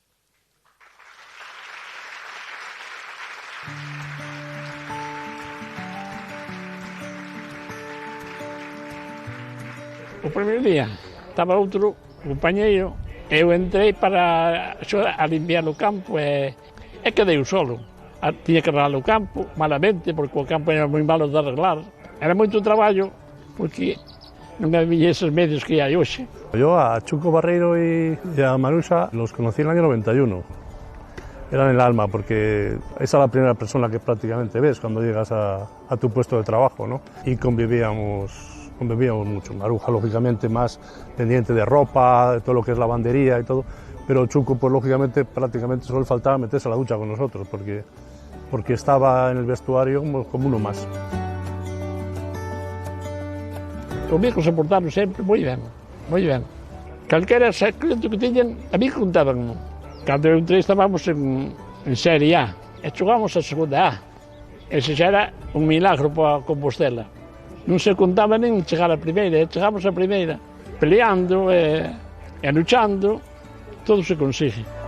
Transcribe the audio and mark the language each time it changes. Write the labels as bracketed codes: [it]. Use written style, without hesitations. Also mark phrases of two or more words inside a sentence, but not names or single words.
[gl] O primeiro día estaba outro compañeiro, eu entrei para a limpiar o campo e quedei solo. Tiña que arreglar o campo, malamente, porque o campo era moi malo de arreglar. Era moito traballo, porque non había esos medios que hai hoxe. [es] Yo a Chuco Barreiro y a Maruxa los conocí en el año 91. Eran el alma, porque esa es la primera persona que prácticamente ves cuando llegas a tu puesto de trabajo, ¿no? Y convivíamos mucho. Maruja, lógicamente, más pendiente de ropa, de todo lo que es lavandería y todo, pero Chuco, pues lógicamente, prácticamente solo le faltaba meterse a la ducha con nosotros, porque estaba en el vestuario como uno más. [gl] Conmigo se portaron sempre moi ben, moi ben. Calquera secreto que tiñan, a mí contaban. Cando eu entrei estábamos en Serie A, e xogamos a segunda A. Ese xa era un milagro para Compostela. Non se contaba nin chegar a primeira, chegamos a primeira, peleando e luchando, todo se consigue.